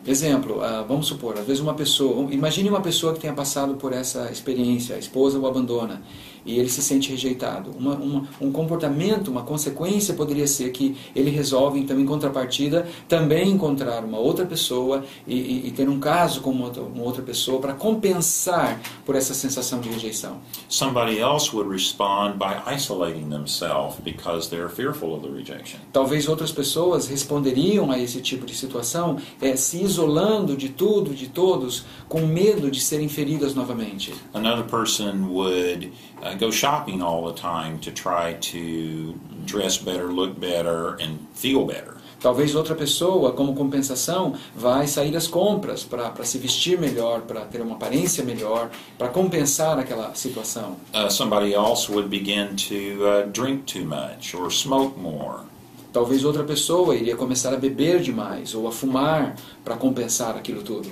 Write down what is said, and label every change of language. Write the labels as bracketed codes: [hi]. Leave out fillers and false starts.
[pt] Exemplo, vamos supor, às vezes uma pessoa, imagine uma pessoa que tenha passado por essa experiência, a esposa o abandona e ele se sente rejeitado. Um comportamento, uma consequência poderia ser que ele resolve, então, em contrapartida, também encontrar uma outra pessoa e ter um caso com uma outra pessoa para compensar por essa sensação de rejeição. [en] Somebody else would respond by isolating themselves because they're fearful of the rejection. [pt] Talvez outras pessoas responderiam a esse tipo de situação se isolando de tudo, de todos, com medo de serem feridas novamente. [en] Another person would go shopping all the time to try to dress better, look better, and feel better. [pt] Talvez outra pessoa, como compensação, vai sair às compras para se vestir melhor, para ter uma aparência melhor, para compensar aquela situação. [en] Somebody else would begin to drink too much or smoke more. [pt] Talvez outra pessoa iria começar a beber demais ou a fumar para compensar aquilo tudo.